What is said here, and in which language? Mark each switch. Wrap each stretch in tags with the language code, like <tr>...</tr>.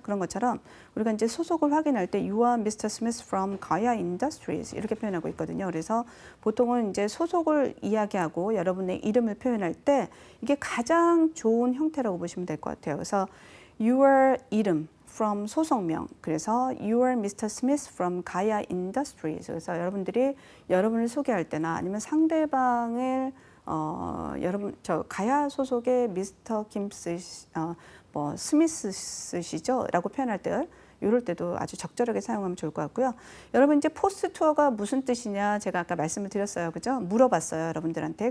<ko>그런 것처럼 우리가 이제 소속을 확인할 때</ko> <en>You are Mr. Smith from Gaia Industries</en> <ko>이렇게 표현하고 있거든요. 그래서 보통은 이제 소속을 이야기하고 여러분의 이름을 표현할 때 이게 가장 좋은 형태라고 보시면 될 것 같아요. 그래서 Your 이름 from 소속명.</ko> <en>그래서 You are Mr. Smith from Gaia Industries.</en> <ko>그래서 여러분들이 여러분을 소개할 때나 아니면 상대방을 여러분 저 가야 소속의 미스터 김스 스미스시죠? 라고 표현할 때 이럴 때도 아주 적절하게 사용하면 좋을 것 같고요. 여러분 이제 포스트 투어가 무슨 뜻이냐 제가 아까 말씀을 드렸어요. 그죠? 물어봤어요. 여러분들한테.</ko>